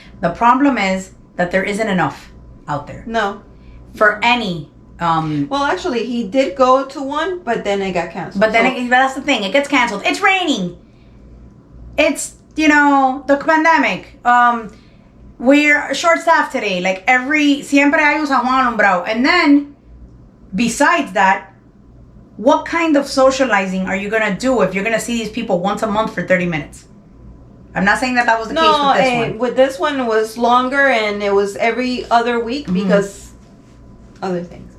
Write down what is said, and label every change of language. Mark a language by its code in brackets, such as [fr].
[en] The problem is that there isn't enough out there. No. For any. Well, actually, he did go to one, but then it got canceled. But then that's the thing. It gets canceled. It's raining. It's, the pandemic. We're short-staffed today. [es] Like siempre hay un San Juan alumbrado. [en] And then, besides that, what kind of socializing are you going to do if you're going to see these people once a month for 30 minutes? I'm not saying that was the case with this one. With this one, it was longer, and it was every other week because other things.